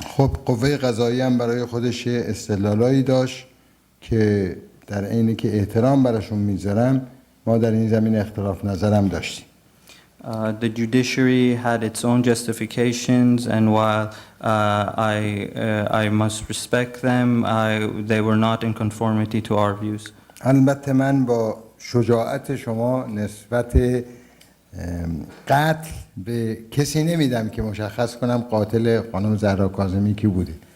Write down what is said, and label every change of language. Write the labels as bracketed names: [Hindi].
[Persian] خب قوه قضاییه هم برای خودش استدلالایی داشت که در عینی که احترام براشون میذارم ما در این زمین اختلاف نظرم داشتیم. [English] The judiciary had its own justifications, and while I must respect them, they were not in conformity to our views. [Persian] البته من با شجاعت شما نسبت قتل به کسی نمیدم که مشخص کنم قاتل خانم زهرا کاظمی کی بوده.